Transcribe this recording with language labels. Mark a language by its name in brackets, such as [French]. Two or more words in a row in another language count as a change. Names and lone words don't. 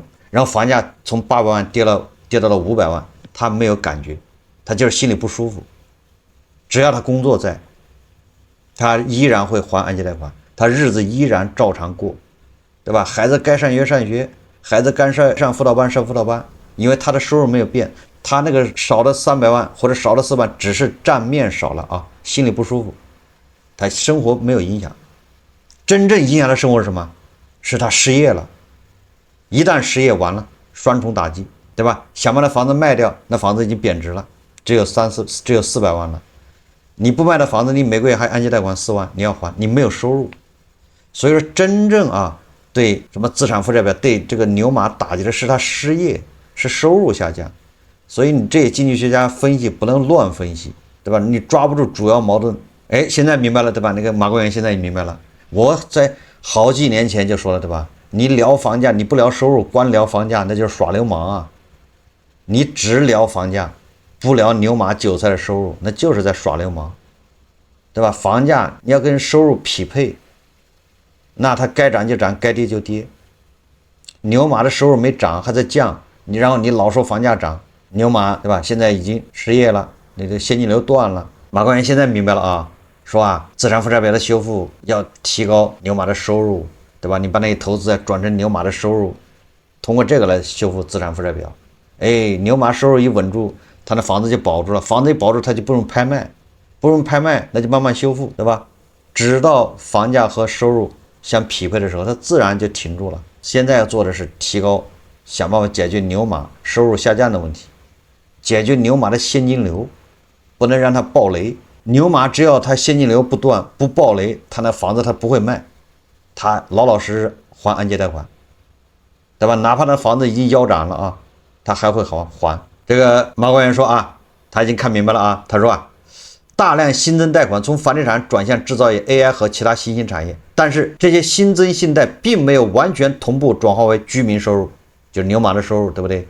[Chinese] 然後房價從800萬跌到了500萬，他沒有感覺，他就是心裡不舒服。只要他工作在，他依然會還按揭貸款，他日子依然照常過，對吧？孩子該上學上學，孩子該上輔導班上輔導班，因為他的收入沒有變，他那個少了300萬或者少了4萬，只是賬面少了啊，心裡不舒服，他生活沒有影響。真正影響的生活是什麼？是他失業了。一旦失業完了，雙重打擊，对吧？想把那房子賣掉，那房子已经貶值了，只有400萬了。你不賣的房子，你每個月還按揭貸款4萬，你要還，你沒有收入。所以說，真正對什麼資產負債表，對這個牛馬打擊的是他失業，是收入下降。所以你這些經濟學家分析不能亂分析，對吧？你抓不住主要矛盾。哎，現在明白了，对吧？那個馬官员現在也明白了。我在好幾年前就說了，对吧？你聊房價，你不聊收入，光聊房價，那就是耍流氓啊！你只聊房價，不聊牛馬韭菜的收入，那就是在耍流氓，对吧？房價你要跟收入匹配，那它該漲就漲，該跌就跌。牛馬的收入沒漲，還在降，然後你老說房價漲，牛馬對吧？現在已經失業了，那個現金流斷了。馬官员現在明白了啊，說資產負債表的修復要提高牛馬的收入，对吧？你把那些投資轉成牛馬的收入，通過這個來修復資產負債表。哎，牛馬收入一穩住，他的房子就保住了，房子一保住，他就不用拍賣，不用拍賣，那就慢慢修復，对吧？直到房價和收入相匹配的時候，它自然就停住了。现在要做的是提高，想办法解決牛馬收入下降的問題，解決牛馬的現金流，不能讓它暴雷。牛馬只要它現金流不斷不暴雷，他那房子他不會賣，他老老實實還按揭貸款，對吧？哪怕那房子已經腰斬了他還會還。這個馬官員說他已經看明白了他說大量新增貸款從房地產轉向製造業、AI 和其他新興產業，但是這些新增信貸並沒有完全同步轉化為居民收入，就是牛馬的收入，對不對？